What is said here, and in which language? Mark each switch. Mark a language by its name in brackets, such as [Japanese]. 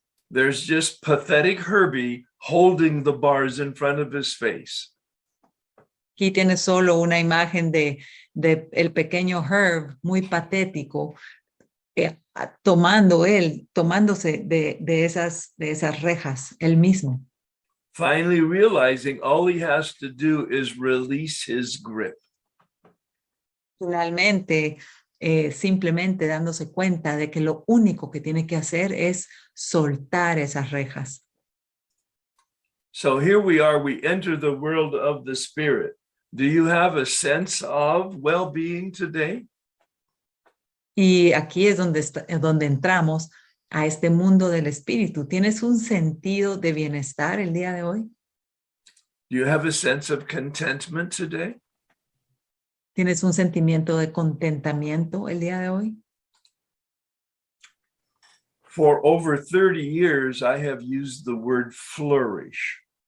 [English] There's just pathetic Herbie holding the bars in front of his face. [Spanish] Aquí tiene solo una imagen de el pequeño Herb, muy patético, tomándose de esas rejas, él mismo. [English] Finally realizing all he has to do is release his grip. [Spanish] Finalmente, simplemente dándose cuenta de que lo único que tiene que hacer es soltar esas rejas. [English] So here we are, we enter the world of the spirit. Do you have a sense of well-being today? [Spanish] Y aquí es donde entramos a este mundo del espíritu. ¿Tienes un sentido de bienestar el día de hoy? [English] Do you have a sense of contentment today? [Spanish] ¿Tienes un sentimiento de contentamiento el día de hoy? [English] For over 30 years, I have used the word flourish.